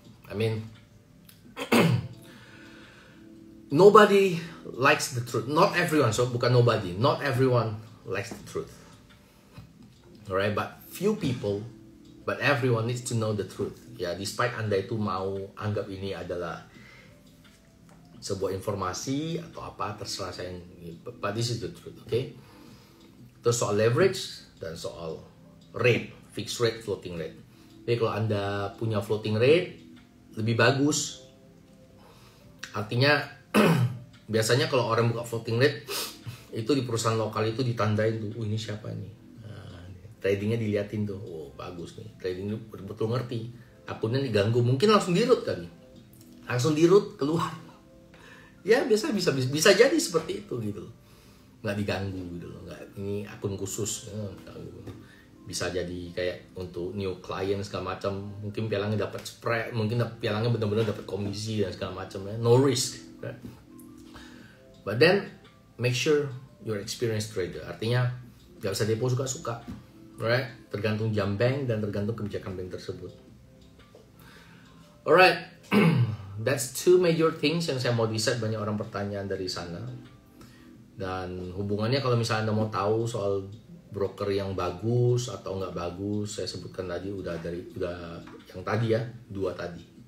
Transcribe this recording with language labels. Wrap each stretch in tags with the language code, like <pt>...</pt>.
<en>I mean, nobody likes the truth. Not everyone,</en> <id>so bukan</id> <en>nobody. Not everyone likes the truth. Alright, but few people, but everyone needs to know the truth.</en> <id>Ya, despite Anda itu mau anggap ini adalah sebuah informasi atau apa, terserah saya.</id> <en>But this is the truth, okay?</en> <id>Terus soal leverage dan soal rate, fixed rate, floating rate. Jadi kalau Anda punya floating rate, lebih bagus. Artinya biasanya kalau orang buka floating rate itu di perusahaan lokal itu ditandain tuh, ini siapa nih, nah, tradingnya diliatin tuh, oh bagus nih, tradingnya betul-betul ngerti, akunnya diganggu, mungkin langsung dirut kali, langsung dirut keluar, ya bisa jadi seperti itu gitu, nggak diganggu gitu loh, nggak, ini akun khusus, bisa jadi kayak untuk new client segala macam, mungkin pialangnya dapat spread, mungkin pialangnya benar-benar dapat komisi dan segala macam, ya,</id> <en>no risk, right? But then make sure you're experienced trader.</en> <id>Artinya nggak bisa depo suka-suka, right? Tergantung jam bank dan tergantung kebijakan bank tersebut.</id> <en>Alright, that's two major things</en> <id>yang saya mau decide. Banyak orang pertanyaan dari sana. Dan hubungannya kalau misalnya Anda mau tahu soal broker yang bagus atau nggak bagus, saya sebutkan tadi udah yang tadi ya, 2 tadi.</id>